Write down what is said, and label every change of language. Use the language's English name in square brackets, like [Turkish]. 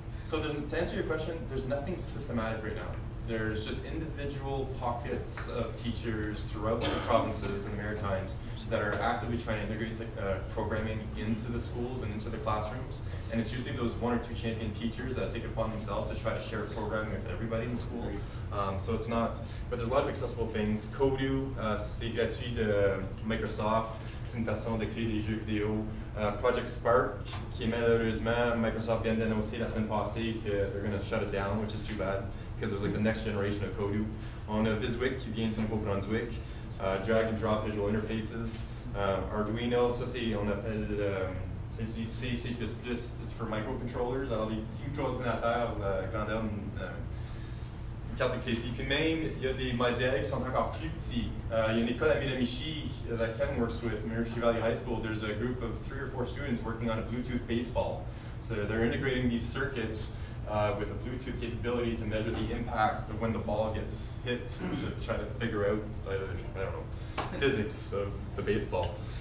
[English] So to answer your question, there's nothing systematic right now. There's just individual pockets of teachers throughout the provinces and the Maritimes that are actively trying to integrate programming into the schools and into the classrooms. And it's usually those 1 or 2 champion teachers that take it upon themselves to try to share programming with everybody in the school. So it's not, but there's a lot of accessible things. [French] Kodu, c'est gratuit de Microsoft. C'est une façon de créer des jeux vidéo. [English] Project Spark, [French] qui est malheureusement, Microsoft vient d'annoncer la semaine passée que [English] they're going to shut it down, which is too bad, because it was like the next generation of Kodu. [French] On a Viswick qui vient du Nouveau-Brunswick. [English] Drag and drop visual interfaces. [French] Arduino, ça c'est, on appelle, c'est du C, C++, [English] it's for microcontrollers. [French] Alors les petits coordinateurs, grandeur, une carte de crédit. Puis même, il y a des modèles qui sont encore plus petits. Il y a une école à Miramichi [English] that Ken works with, Miramichi Valley High School. There's a group of 3 or 4 students working on a Bluetooth baseball. So they're integrating these circuits with a Bluetooth capability to measure the impact of when the ball gets hit to try to figure out, I don't know, physics of the baseball.